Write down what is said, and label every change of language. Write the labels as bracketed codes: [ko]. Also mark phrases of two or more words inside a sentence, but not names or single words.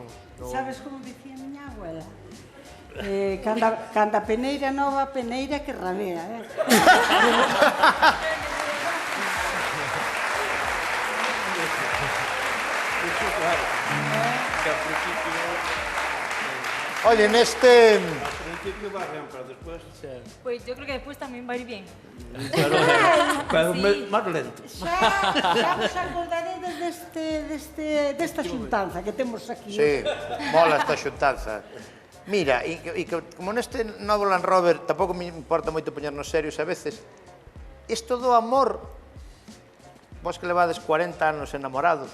[gl] Sabes como dicía miña abuela? Canda peneira nova, peneira que rabea, Oye, neste... [es] Al principio va bien, pero después... Pues yo creo que después también va a ir bien. Pero más lento. [gl] Xa vos acordaredes desta xuntanza que temos aquí. [es] Sí, mola esta xuntanza. [gl] Mira, e que como neste novo Land Rover tampouco me importa moito poñernos serios a veces, isto do amor, vos que levades 40 anos enamorados,